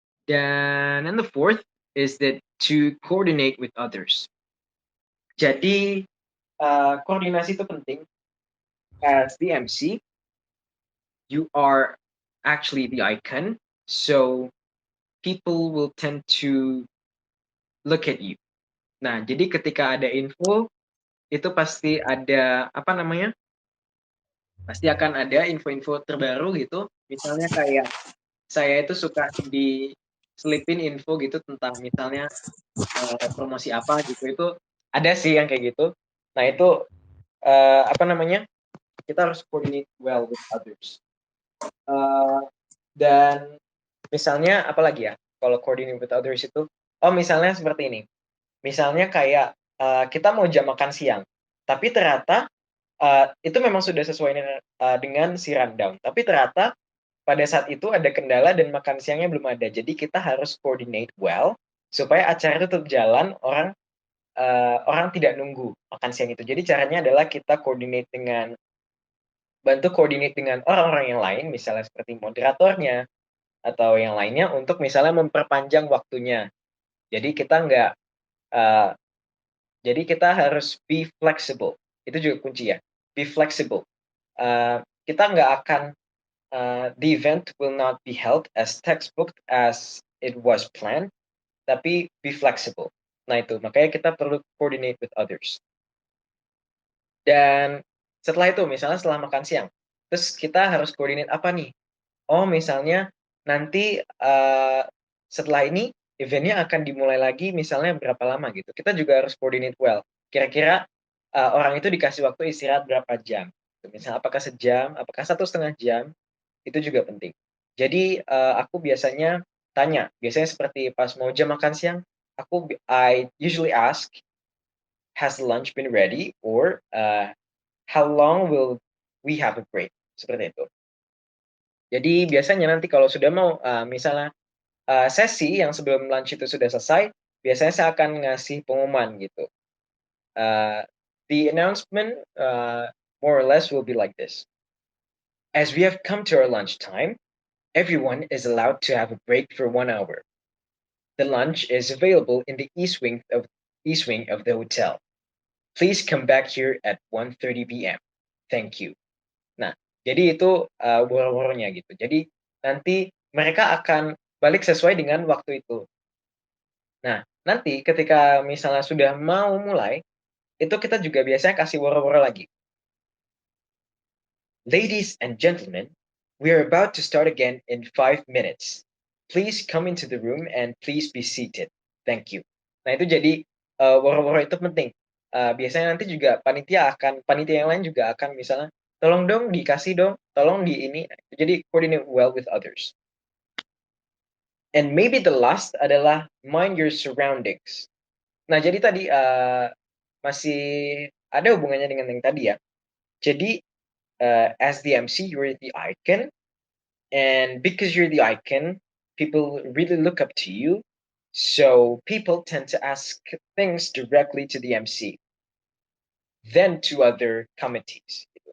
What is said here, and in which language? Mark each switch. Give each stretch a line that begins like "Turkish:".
English: And the fourth is that to coordinate with others.
Indonesian: Jadi koordinasi itu penting.
English: As the MC, you are actually the icon, so people will tend to look at you.
Indonesian: Nah, jadi ketika ada info itu pasti ada apa namanya? Pasti akan ada info-info terbaru gitu. Misalnya kayak saya itu suka diselipin info gitu tentang misalnya promosi apa gitu, itu ada sih yang kayak gitu. Nah itu apa namanya,
English: kita harus coordinate well with others.
Indonesian: Dan misalnya apalagi ya kalau
English: coordinate with others
Indonesian: itu, misalnya seperti ini, misalnya kayak kita mau jam makan siang, tapi ternyata itu memang sudah sesuai dengan si rundown, tapi ternyata pada saat itu ada kendala dan makan siangnya belum ada. Jadi kita harus coordinate well supaya acara itu tetap jalan, orang tidak nunggu makan siang itu. Jadi caranya adalah kita bantu coordinate dengan orang-orang yang lain, misalnya seperti moderatornya atau yang lainnya untuk misalnya memperpanjang waktunya. Jadi kita nggak, uh, jadi kita harus be flexible. Itu juga kunci ya, be flexible. Kita nggak akan,
English: the event will not be held as textbook as it was planned, tapi be flexible.
Indonesian: Nah itu, makanya kita perlu
English: coordinate with others.
Indonesian: Dan setelah itu, misalnya setelah makan siang, terus kita harus coordinate apa nih? Misalnya nanti setelah ini eventnya akan dimulai lagi misalnya berapa lama gitu. Kita juga harus coordinate well. Kira-kira orang itu dikasih waktu istirahat berapa jam. Misalnya apakah sejam, apakah 1,5 jam, itu juga penting. Jadi aku biasanya tanya, biasanya seperti pas mau jam makan siang,
English: I usually ask, has the lunch been ready, or how long will we have a break?
Indonesian: Seperti itu. Jadi biasanya nanti kalau sudah mau misalnya sesi yang sebelum lunch itu sudah selesai, biasanya saya akan ngasih pengumuman gitu.
English: The announcement more or less will be like this. As we have come to our lunch time, everyone is allowed to have a break for 1 hour. The lunch is available in the east wing of the hotel. Please come back here at 1:30 p.m. Thank you.
Indonesian: Nah, jadi itu woro-woronya gitu. Jadi nanti mereka akan balik sesuai dengan waktu itu. Nah, nanti ketika misalnya sudah mau mulai, itu kita juga biasanya kasih woro-woro lagi.
English: Ladies and gentlemen, we are about to start again in 5 minutes. Please come into the room and please be seated. Thank you.
Indonesian: Nah, itu jadi woro-woro itu penting. Biasanya nanti juga panitia yang lain juga akan misalnya, tolong dong dikasih dong, tolong di ini.
English: Jadi coordinate well with others. And maybe the last adalah mind your surroundings.
Indonesian: Nah, jadi tadi masih ada hubungannya dengan yang tadi ya.
English: Jadi as the MC, you're the icon, and because you're the icon, people really look up to you. So people tend to ask things directly to the MC, then to other committees.